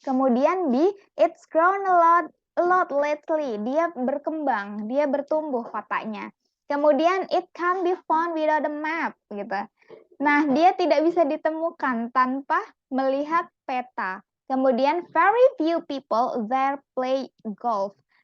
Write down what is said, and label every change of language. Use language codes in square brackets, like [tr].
[en] Kemudian it's grown a lot lately. [id] Dia berkembang, dia bertumbuh kotanya. Kemudian [en] it can be found without a map [id] gitu. Nah, dia tidak bisa ditemukan tanpa melihat peta. [en] Kemudian very few people there play golf.